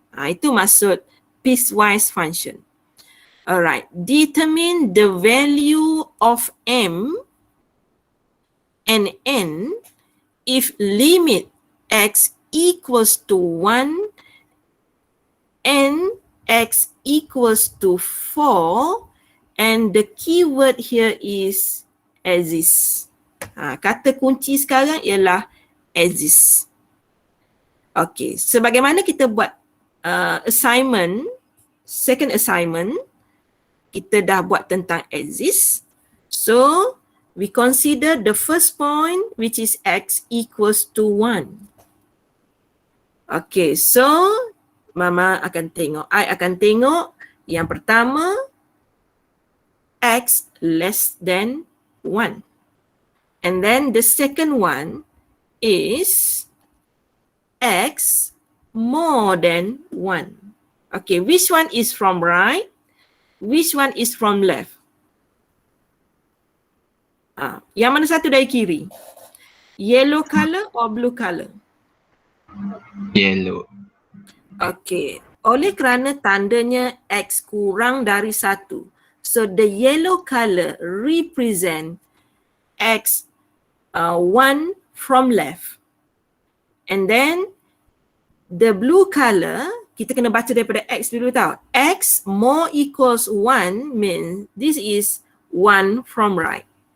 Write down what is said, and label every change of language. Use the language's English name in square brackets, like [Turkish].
[Malay] Itu maksud [English] piecewise function. Alright, determine the value of M and N if limit X equals to 1 and X equals to 4 and the keyword here is exists. [Malay] Kata kunci sekarang ialah exists. Okay, sebagaimana kita buat assignment, second assignment, kita dah buat tentang exists. [English] So, we consider the first point which is X equals to 1. [Malay] Okay, so Mama akan tengok, I akan tengok yang pertama X [English] less than 1. And then the second one is X more than 1. Okay, which one is from right? Which one is from left? [Malay] Yang mana satu dari kiri? [English] Yellow color or blue color? Yellow. [Malay] Okay, oleh kerana tandanya X kurang dari 1. [English] So the yellow color represent X 1 from left. And then the blue color, [Malay] kita kena baca daripada X dulu tau. [English] X more equals 1 means this is 1 from right.